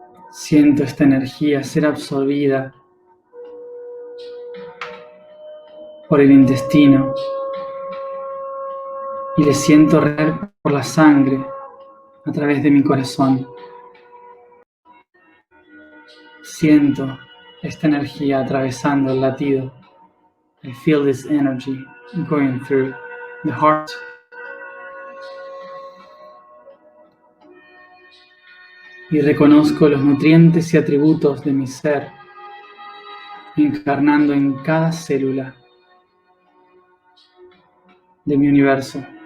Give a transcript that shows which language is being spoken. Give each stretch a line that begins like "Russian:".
Spanish: Siento esta energía ser absorbida por el intestino y le siento regar por la sangre a través de mi corazón. Siento esta energía atravesando el latido.
English: I feel this energy going through the heart.
Spanish: Y reconozco los nutrientes y atributos de mi ser, encarnando en cada célula de mi universo.